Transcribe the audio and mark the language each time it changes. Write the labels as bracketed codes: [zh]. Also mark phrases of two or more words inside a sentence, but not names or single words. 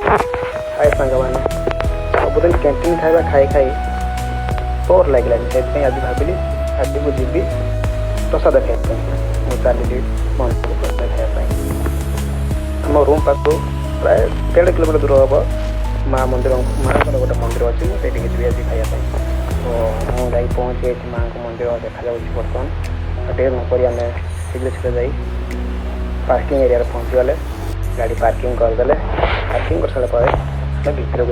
[or] ହାୟ ସାଙ୍ଗବାନେ ସବୁଦିନ କ୍ୟାଣ୍ଟିନ खाଇବା खाई खाई बोर ଲାଗିଲାନି ସେଥିପାଇଁ ଆଜି ଭାବିଲି ଆଜି ମୁଁ ଯିବି ପ୍ରସାଦ ଖାଇବା ପାଇଁ ମୁଁ ଚାଲିଲି ମନ୍ଦିର ପ୍ରସାଦ ଖାଇବା ପାଇଁ ଆମ ରୁମ୍ ପାଖରୁ ପ୍ରାୟ 1.5 କିଲୋମିଟର ଦୂର ହେବ ମାଆଙ୍କର ଗୋଟେ ମନ୍ଦିର ଅଛି ମୁଁ ସେଇଠିକି ଯିବି ଆଜି ଖାଇବା ପାଇଁ ତ ମୁଁ ଯାଇ ପହଞ୍ଚି ଯାଇଛି ମାଆଙ୍କ ମନ୍ଦିର ଦେଖାଯାଉଛି ବର୍ତ୍ତମାନ ଟିକେ ନକରି ଆମେ ଶୀଘ୍ର ଯାଇ ପାର୍କିଂ ଏରିଆରେ ପହଞ୍ଚିଗଲେ ଗାଡ଼ି ପାର୍କିଂ କରିଦେଲେ ପାର୍କିଂ କରିସାରିଲା ପରେ ଆମେ ଭିତରକୁ